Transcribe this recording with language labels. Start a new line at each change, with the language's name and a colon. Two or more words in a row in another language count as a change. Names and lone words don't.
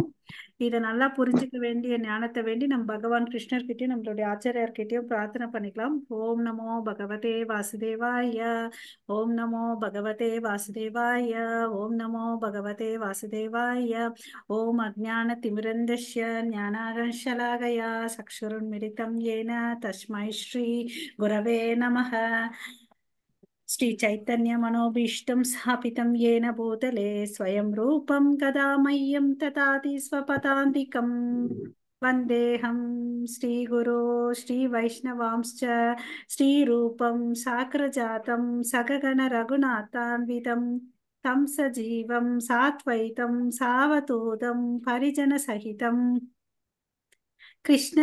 Tamil: இதை நல்லா புரிஞ்சுக்க வேண்டிய ஞானத்தை வேண்டி நம்ம பகவான் கிருஷ்ணர்கிட்டயும் நம்மளுடைய ஆச்சாரியார்கிட்டயும் பிரார்த்தனை பண்ணிக்கலாம்.
Sanskrit: ओम् नमो भगवते वासुदेवाय, ओम् नमो भगवते वासुदेवाय, ओम् नमो भगवते वासुदेवाय. ओम् अज्ञान तिमिरान्धस्य ज्ञानाञ्जनशलाकया चक्षुरुन्मीलितम् येन तस्मै श्री गुरवे नमः. श्री चैतन्य मनोभीष्टं स्थापितं येन भूतले स्वयं रूपं कदा मह्यं ददाति स्वपदान्तिकम्. वन्देऽहं श्रीगुरो श्रीवैष्णवांश्च श्रीरूपं साग्रजातं सगगण रघुनाथान्वितं तं सजीवं साद्वैतं सावधूतं परिजनसहितं कृष्ण